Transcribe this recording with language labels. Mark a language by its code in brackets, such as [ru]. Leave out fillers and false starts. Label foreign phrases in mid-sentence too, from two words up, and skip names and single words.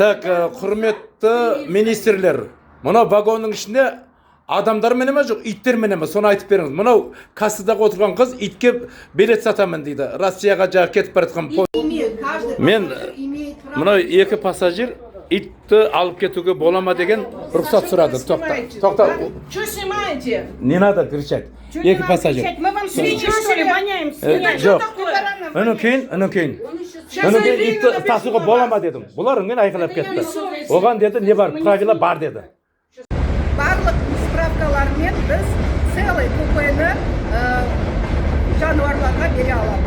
[kk] Так, құрметті министрлер, мынау вагонның ішінде адамдар мене ме жоқ, иттер мене ме? Соны айтып беріңіз. Мынау кассадағы отырған қыз итке билет сатамын дейді. Россияға жағы кетіп бара жатқан мен мынау екі пассажир итті алып кетуге бола ма деген рұқсат сұрады. Тоқта. [ru] Что снимаете? Не надо кричать. [kk] Екі пассажир. [ru] Мы вам свиньи, что ли, воняем? [kk] Жоқ. Онан кейін итті тасуға бола ма дедім. Бұлар үнген айқайлап кетті. Оған деді, не бар? Правила бар деді. Барлық справкалармен біз целый купені жануарларға бере аламыз.